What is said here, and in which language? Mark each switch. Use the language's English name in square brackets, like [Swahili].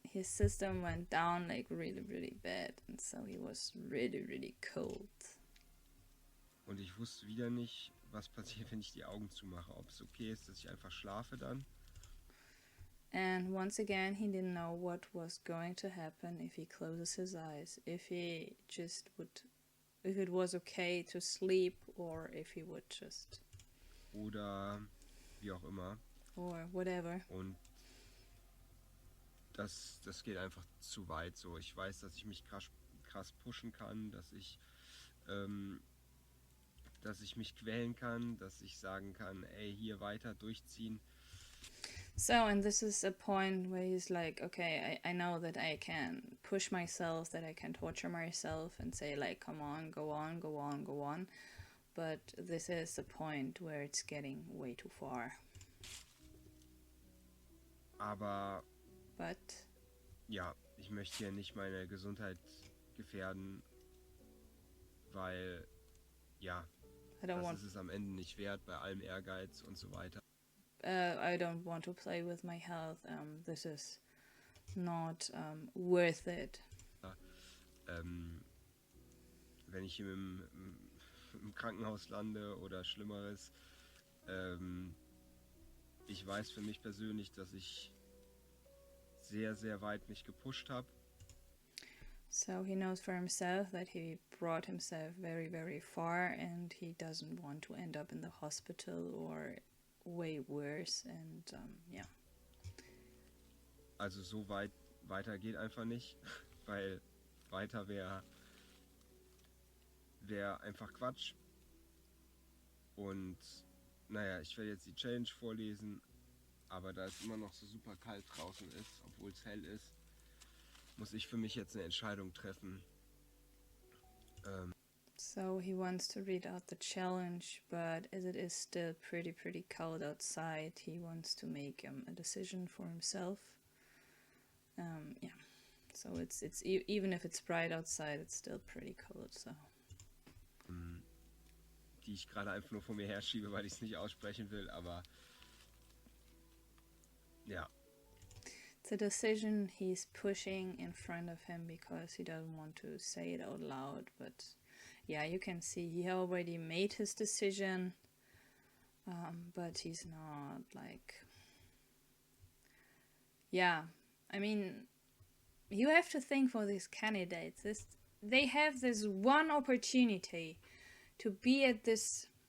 [English] His system went down like really, really bad, and so he was really, really cold. [German] Und ich wusste wieder nicht, was passiert, wenn ich die Augen zumache. Ob es okay ist, dass ich einfach schlafe dann. [English] And once again, he didn't know what was going to happen if he closes his eyes, if he just would, if it was okay to sleep, or if he would just, [German] Oder wie auch immer. [English] or whatever. [German] Und das geht einfach zu weit so. Ich weiß, dass ich mich krass pushen kann, dass ich mich quälen kann, dass ich sagen kann, ey, hier weiter durchziehen. [English] So, and this is a point where he's like, okay, I know that I can push myself, that I can torture myself and say like, come on, go on, go on, go on. But this is the point where it's getting way too far. [German] Aber [English] But [German] ja, ich möchte hier nicht meine Gesundheit gefährden, weil ja, das ist es am Ende nicht wert bei allem Ehrgeiz und so weiter. [English] I don't want to play with my health. This is not worth it. [German] Wenn ich im Krankenhaus lande oder Schlimmeres, ich weiß für mich persönlich, dass ich sehr, sehr weit mich gepusht habe. [English] So he knows for himself that he brought himself very, very far and he doesn't want to end up in the hospital or way worse and yeah. [German] Also so weiter geht einfach nicht, weil weiter wäre einfach Quatsch. Und naja, ich werde jetzt die Challenge vorlesen, aber da es immer noch so super kalt draußen ist, obwohl es hell ist, muss ich für mich jetzt eine Entscheidung treffen. [English] So he wants to read out the challenge, but as it is still pretty cold outside, he wants to make a decision for himself. Yeah. So it's even if it's bright outside, it's still pretty cold. So. [German] Die ich gerade einfach nur vor mir herschiebe, weil ich es nicht aussprechen will, aber ja. [English] It's a decision he's pushing in front of him because he doesn't want to say it out loud, but yeah, you can see he already made his decision, but he's not like, yeah, I mean, you have to think for these candidates, they have this one opportunity to be at this